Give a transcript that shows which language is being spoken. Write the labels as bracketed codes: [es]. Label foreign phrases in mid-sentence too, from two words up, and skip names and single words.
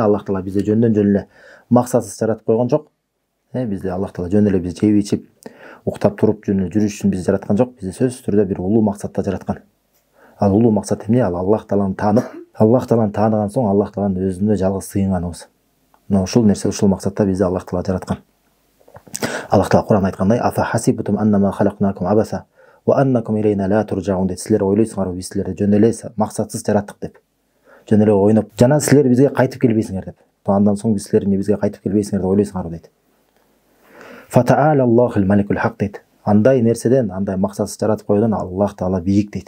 [ky] Аллах Таала бизди жөндөн жөн эле максатсыз жаратып койгон жок. Бизди Аллах Таала жөн эле биз жеп ичип, уктап туруп жүрүш үчүн бизди жараткан жок. Бизди сөзсүз түрдө бир улуу максатта жараткан. Ал улуу максат эмне? Ал Аллах Тааланы таанып, Аллах Тааланы тааныган соң Аллах Тааланын өзүнө жалгыз сыйынганыбыз. Мына ушул нерсе, ушул максатта бизди Аллах Таала жараткан. Аллах Таала Кур'ан айткандай: [ar] "أفحسبتم أنما خلقناكم عبثا وأنكم إلينا لا ترجعون" деп. [ky] Силер ойлойсуңарбы, биз силерди жөн эле максатсыз жараттык деп. Жөн эле ойноп, жана силер бизге кайтып келбейсиңер деп. Андан соң биз силер эмне бизге кайтып келбейсиңер деп ойлойсуңарбы дейт. [ar] فتعالى الله الملك الحق [ky] дейт. Андай нерседен, андай максатсыз жаратып койгондон Аллах Таала бийик дейт.